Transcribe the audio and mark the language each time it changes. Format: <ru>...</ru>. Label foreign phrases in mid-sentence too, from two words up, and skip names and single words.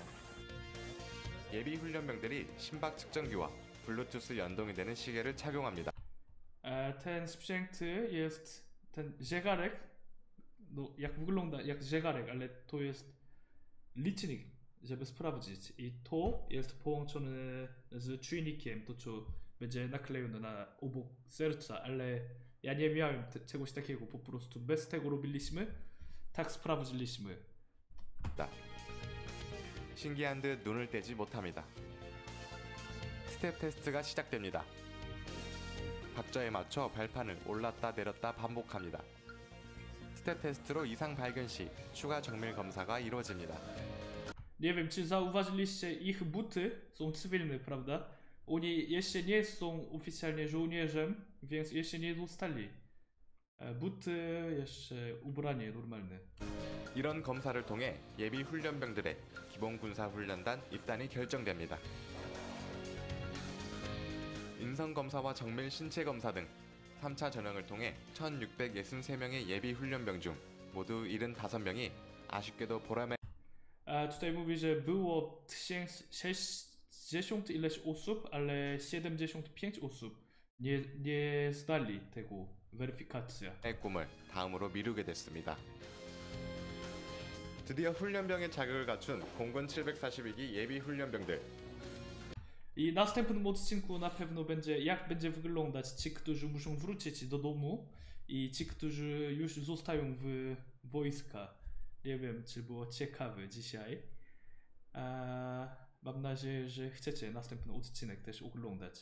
<ko>예비 훈련병들이 심박 측정기와 블루투스 연동이 되는 시계를 착용합니다.</ko> <pl>Ten sprzęt jest ten zegarek, no jak wygląda jak zegarek, ale to jest licznik, żeby sprawdzić i to jest połączone z czujnikiem, to co będzie naklejone na obok serca, ale ja nie miałem czegoś takiego, po prostu bez tego robiliśmy, tak sprawdziliśmy.</pl> <ko>신기한 듯 눈을 떼지 못합니다. 스텝 테스트가 시작됩니다. 박자에 맞춰 발판을 올랐다 내렸다 반복합니다. 스텝 테스트로 이상 발견 시 추가 정밀 검사가 이루어집니다.</ko> <pl>Nie wiem, czy zauważyliście, ich buty są cywilne, prawda? Oni jeszcze nie są oficjalnie żołnierzem, więc jeszcze nie dostali. Buty jeszcze ubranie normalne.</pl> <ko>이런 검사를 통해 예비 훈련병들의 기본 군사 훈련단 입단이 결정됩니다. 인성 검사와 정밀 신체 검사 등 3차 전형을 통해 1663명의 예비 훈련병 중 모두 75명이 아쉽게도 보람의</ko> <pl>Tutaj mówi, że było 1060 ileś osób, ale 75 osób nie zdali tego weryfikacja.</pl> <ko>꿈을 다음으로 미루게 됐습니다. 드디어 훈련병의 자격을 갖춘 공군 742기 예비 훈련병들.</ko> <pl>I następnym odcinku na pewno będzie, jak będzie wyglądać ci, którzy muszą wrócić do domu i ci, którzy już zostają w wojska. Nie wiem, czy było ciekawe dzisiaj. Mam nadzieję, że chcecie następny odcinek też oglądać.</pl>